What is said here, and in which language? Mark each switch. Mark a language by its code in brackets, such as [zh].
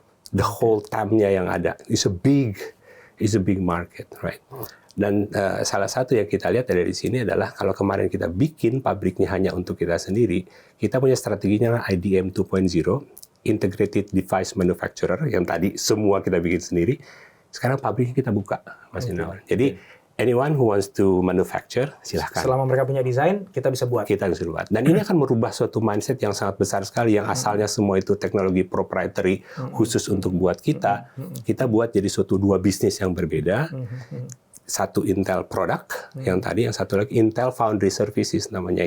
[en] The whole TAM-nya [id] yang ada [en] is a big market, right? [id] Dan salah satu yang kita lihat dari sini adalah kalau kemarin kita bikin pabriknya hanya untuk kita sendiri, kita punya strateginya IDM 2.0, Integrated Device Manufacturer, yang tadi semua kita bikin sendiri. Sekarang pabriknya kita buka, Mas Indrawan. [en] Jadi anyone who wants to manufacture, silahkan. [id] Selama mereka punya desain, kita bisa buat. Kita bisa buat. Dan ini akan merubah suatu mindset yang sangat besar sekali, yang asalnya semua itu teknologi proprietary khusus untuk buat kita. Kita buat jadi suatu dua bisnis yang berbeda. Satu Intel product, yang satu lagi Intel Foundry Services namanya.